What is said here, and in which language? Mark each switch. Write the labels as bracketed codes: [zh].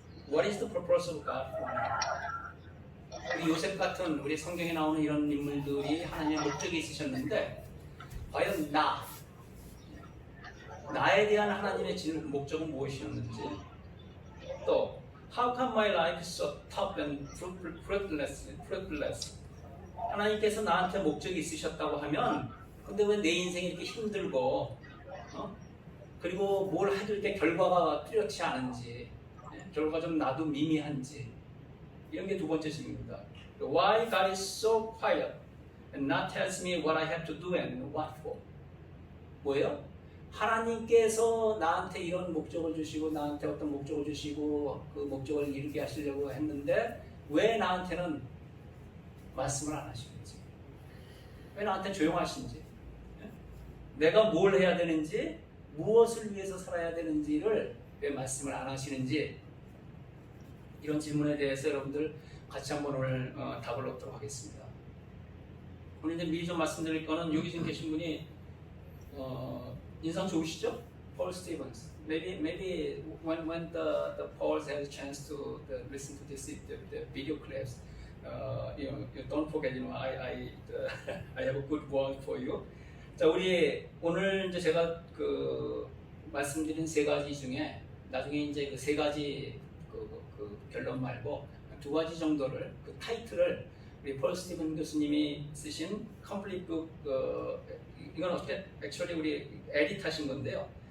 [en] What is the purpose of God for me? [ko] 우리 요셉 같은 우리 성경에 나오는 이런 인물들이 하나님의 목적이 있으셨는데 과연 나에 대한 하나님의 목적은 무엇이었는지 또 [en] How come my life is so tough and fruitless? [ko] 하나님께서 나한테 목적이 있으셨다고 하면 근데 왜 내 인생이 이렇게 힘들고 그리고 뭘 해줄 때 결과가 뚜렷지 않은지 결과가 좀 나도 미미한지 이런 게 두 번째 질문입니다. [en] Why God is so quiet and not tells me what I have to do and what for? [ko] 뭐예요? 하나님께서 나한테 이런 목적을 주시고 나한테 어떤 목적을 주시고 그 목적을 이루게 하시려고 했는데 왜 나한테는 말씀을 안 하시는지 왜 나한테 조용하신지 내가 뭘 해야 되는지 무엇을 위해서 살아야 되는지를 왜 말씀을 안 하시는지 이런 질문에 대해서 여러분들 같이 한번 오늘 답을 얻도록 하겠습니다. 오늘 이제 미리 좀 말씀드릴 거는 여기 지금 계신 분이 인상 좋으시죠? [en] Paul Stevens. Maybe when the Pauls have a chance to listen to the video clips, you don't forget. I have a good word for you. [ko] 자, 우리 오늘 이제 제가 그 말씀드린 세 가지 중에 나중에 이제 그 세 가지 그 결론 말고 두 가지 정도를 그 타이틀을 우리 폴 스티븐 교수님이 쓰신 Complete Book 이건 어떻게 액츄얼리 우리 에디트하신 건데요.